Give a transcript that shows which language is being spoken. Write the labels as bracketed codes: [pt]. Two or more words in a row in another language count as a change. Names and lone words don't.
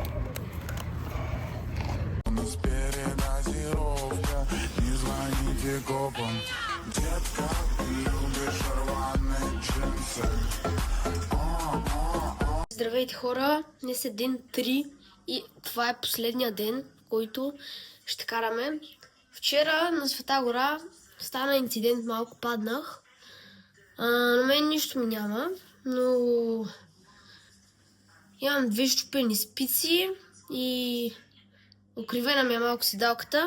[ru] Передозировка, не звоните копам. Детка, ты любишь рваные джинсы. [bg] Здравейте хора, днес е ден 3 и това е последния ден, който ще караме. Вчера на Света гора стана инцидент, малко паднах. На мен нищо ми няма, но имам 2 щупени спици и укривена ми е малко седалката.